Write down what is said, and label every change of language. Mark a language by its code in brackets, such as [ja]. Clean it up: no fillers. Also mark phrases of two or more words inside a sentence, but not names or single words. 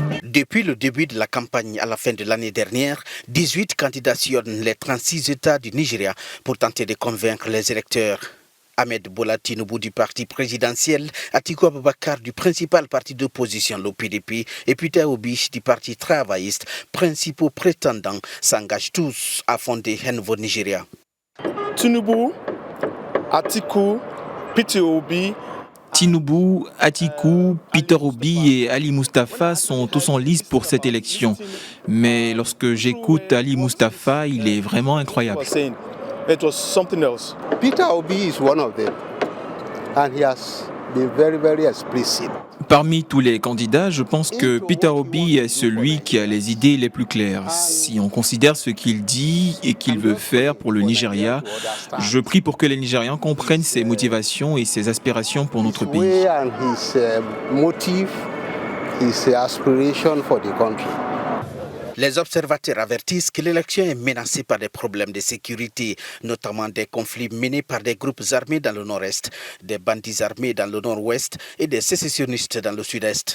[fr] Depuis le début de la campagne à la fin de l'année dernière, 18 candidats sillonnent les 36 États du Nigeria pour tenter de convaincre les électeurs. Ahmed Bola Tinubu du parti présidentiel, Atiku Abubakar du principal parti d'opposition, le PDP, et Peter Obi du parti travailliste, principaux prétendants, s'engagent tous à fonder un nouveau Nigeria. Tinubu, Atiku, Peter Obi. Tinubu, Atiku, Peter Obi et Ali Mustafa sont tous en lice pour cette élection. Mais lorsque j'écoute Ali Mustafa, il est vraiment incroyable. [en] Peter Obi is one of them, and he has been very explicit. [fr] Parmi tous les candidats, je pense que Peter Obi est celui qui a les idées les plus claires. Si on considère ce qu'il dit et qu'il veut faire pour le Nigeria, je prie pour que les Nigérians comprennent ses motivations et ses aspirations pour notre pays. Les observateurs avertissent que l'élection est menacée par des problèmes de sécurité, notamment des conflits menés par des groupes armés dans le nord-est, des bandits armés dans le nord-ouest et des sécessionnistes dans le sud-est.